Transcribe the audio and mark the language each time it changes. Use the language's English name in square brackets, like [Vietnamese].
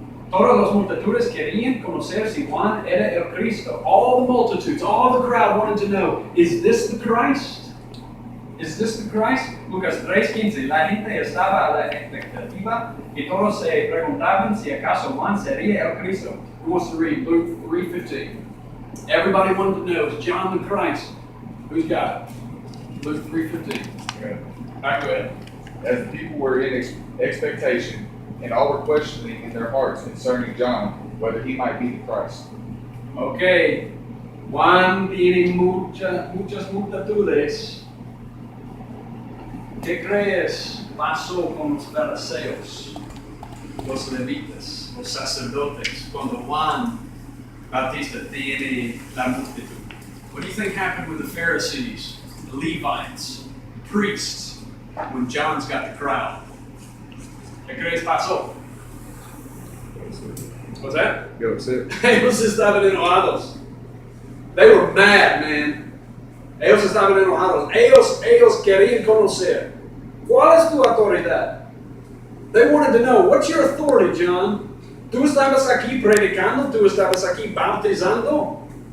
[Spanish] Todas las multitudes querían conocer si Juan era el Cristo. [English] All the multitudes, all the crowd wanted to know, is this the Christ? Is this the Christ? Lucas 3:15. [Spanish] La gente estaba a la expectativa y todos se preguntaban si acaso Juan sería el Cristo. [English] Who wants to read Luke 3:15? Everybody wanted to know, is John the Christ? Who's got it? Luke 3:15. Okay. All right, go ahead. As the people were in expectation, and all were questioning in their hearts concerning John, whether he might be the Christ. Okay. [Spanish] Juan tiene muchas multitudes. ¿Qué crees pasó con los fariseos, los levitas, los sacerdotes, cuando Juan Bautista tiene la multitud? [English] What do you think happened with the Pharisees, the Levites, the priests, when John's got the crowd? [Spanish] ¿Qué crees pasó? [English] What's that? Go sit. [Spanish] Ellos estaban enojados. [English] They were mad, man. [Spanish] Ellos estaban enojados. Ellos querían conocer. ¿Cuál es tu autoridad? [English] They wanted to know, what's your authority, John? [Spanish] ¿Tú estabas aquí predicando? ¿Tú estabas aquí bautizando?